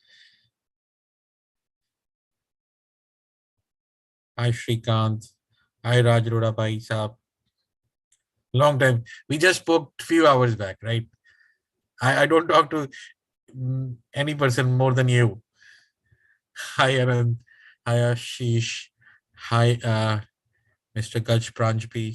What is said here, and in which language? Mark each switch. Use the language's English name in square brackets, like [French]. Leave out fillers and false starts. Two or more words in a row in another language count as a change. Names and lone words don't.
[English] Hi, Shrikant. Hi, Raj Arora [Hindi] Bhai Saab. [English] Long time. We just spoke few hours back, right? I don't talk to any person more than you. Hi, Anand. Hi, Ashish. Hi, Mr. Gaj Pranjpi.